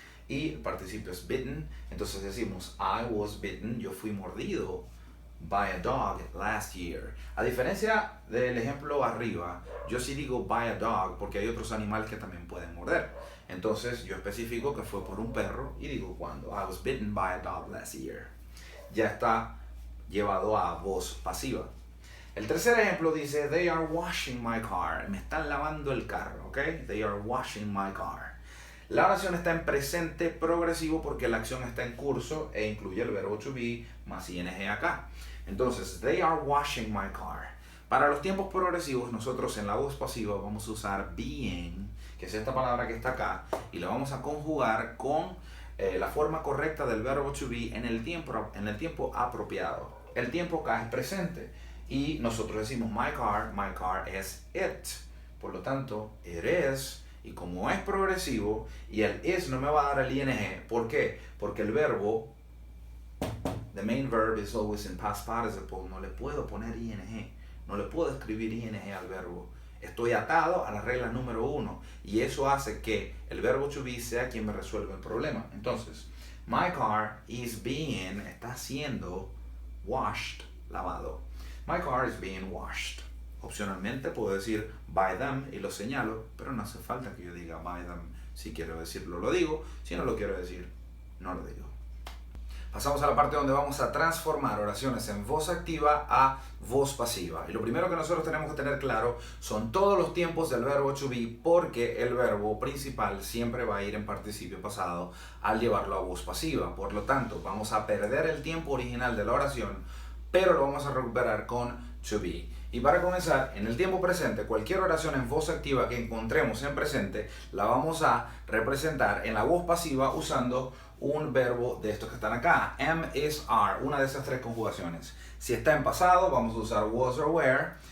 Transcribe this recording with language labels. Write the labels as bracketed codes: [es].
[es] Y el participio es bitten, entonces decimos [en] I was bitten, [es] yo fui mordido [en] by a dog last year. [es] A diferencia del ejemplo arriba, yo sí digo [en] by a dog [es] porque hay otros animales que también pueden morder. Entonces yo especifico que fue por un perro y digo cuando. [en] I was bitten by a dog last year. [es] Ya está llevado a voz pasiva. El tercer ejemplo dice, [en] they are washing my car. [es] Me están lavando el carro, ¿ok? [en] They are washing my car. [es] La oración está en presente progresivo porque la acción está en curso e incluye el verbo to be más ing acá. Entonces, [en] they are washing my car. [es] Para los tiempos progresivos, nosotros en la voz pasiva vamos a usar being, que es esta palabra que está acá, y la vamos a conjugar con la forma correcta del verbo to be en el tiempo apropiado. El tiempo acá es presente. Y nosotros decimos my car es it. Por lo tanto, it is. Y como es progresivo y el is no me va a dar el ing. ¿Por qué? Porque el verbo, [en] the main verb is always in past participle. [es] No le puedo poner ing. No le puedo escribir ing al verbo. Estoy atado a la regla número 1. Y eso hace que el verbo to be sea quien me resuelva el problema. Entonces, [en] my car is being, [es] está siendo [en] washed, [es] lavado. [en] My car is being washed. [es] Opcionalmente puedo decir [en] by them [es] y lo señalo, pero no hace falta que yo diga by them. Si quiero decirlo, lo digo. Si no lo quiero decir, no lo digo. Pasamos a la parte donde vamos a transformar oraciones en voz activa a voz pasiva. Y lo primero que nosotros tenemos que tener claro son todos los tiempos del verbo to be, porque el verbo principal siempre va a ir en participio pasado al llevarlo a voz pasiva. Por lo tanto, vamos a perder el tiempo original de la oración, pero lo vamos a recuperar con to be. Y para comenzar, en el tiempo presente, cualquier oración en voz activa que encontremos en presente, la vamos a representar en la voz pasiva usando un verbo de estos que están acá. Am, is, are, una de esas tres conjugaciones. Si está en pasado, vamos a usar was or were.